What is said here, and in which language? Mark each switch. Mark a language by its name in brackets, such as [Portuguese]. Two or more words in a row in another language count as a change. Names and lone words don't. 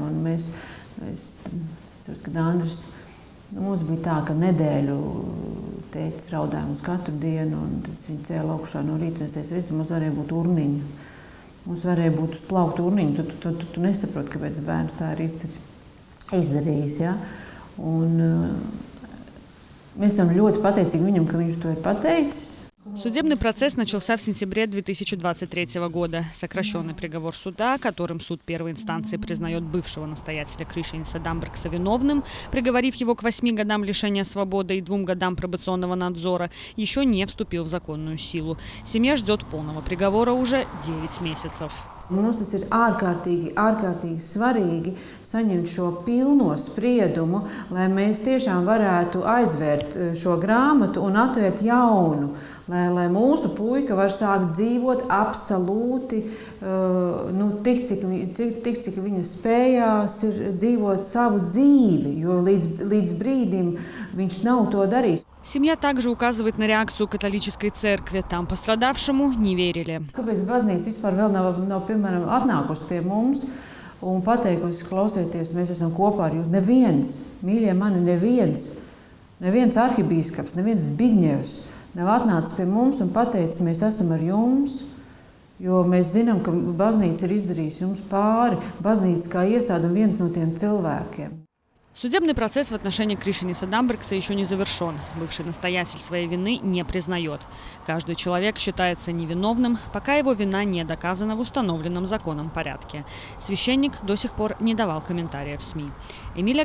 [Latvian] Un mēs kad Andris, mums bija tā, ka nedēļu tētis raudāja mums katru dienu, un viņi cēla augšā no rīta, un es teicu, redzi, mums varēja būt urniņa. Mums varēja būt uz plauktu urniņu, tu nesaproti, kāpēc bērns tā ir izdarījis, ja? Un mēs esam ļoti pateicīgi viņam, ka viņš to ir pateicis. [Russian] Судебный процесс начался в сентябре 2023 года. Сокращенный приговор суда, которым суд первой инстанции признает бывшего настоятеля Кришьяниса Дамбрекса виновным, приговорив его к 8 годам лишения свободы и 2 годам пробационного надзора, еще не вступил в законную силу. Семья ждет полного приговора уже 9 месяцев. [Latvian] Mums tas ir ārkārtīgi svarīgi saņemt šo pilno spriedumu, lai mēs tiešām varētu aizvērt šo grāmatu un atvērt jaunu, lai mūsu puika var sākt dzīvot absolūti, tik cik viņa spējās ir dzīvot savu dzīvi, jo līdz brīdim viņš nav to darījis. [Russian] Семья также указывает на реакцию католической церкви. Там пострадавшему не верили. [Latvian] Kāpēc baznīca vispār vēl nav piemēram, atnākusi pie mums un pateikusi, klausieties, mēs esam kopā ar jums? Neviens, mīļie mani, neviens arhibīskaps, neviens Zbigņevs nav atnācis pie mums un pateicis, mēs esam ar jums, jo mēs zinām, ka baznīca ir izdarījusi jums pāri, baznīca kā iestāde un viens no tiem cilvēkiem. [Russian] Судебный процесс в отношении Кришьяниса Дамбрекса еще не завершен. Бывший настоятель своей вины не признает. Каждый человек считается невиновным, пока его вина не доказана в установленном законом порядке. Священник до сих пор не давал комментариев в СМИ.